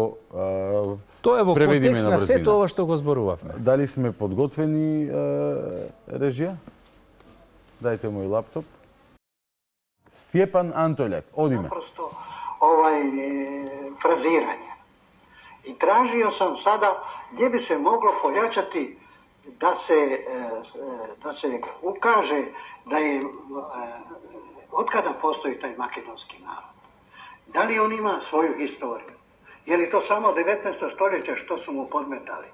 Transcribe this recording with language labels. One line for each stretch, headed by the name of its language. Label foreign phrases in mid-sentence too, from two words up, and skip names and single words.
Macedonian: тоа е во преведиме контекст на сето ова што го зборувавме. Дали сме подготвени, режија? Дајте мој лаптоп. Стјепан Антолјак, одиме. Просто фразирање.
Croatian: I tražio sam sada gdje bi se moglo pojačati da se ukaže da je otkada postoji taj makedonski narod. Da li on ima svoju historiju? Je li to samo 19. stoljeće što su mu podmetali?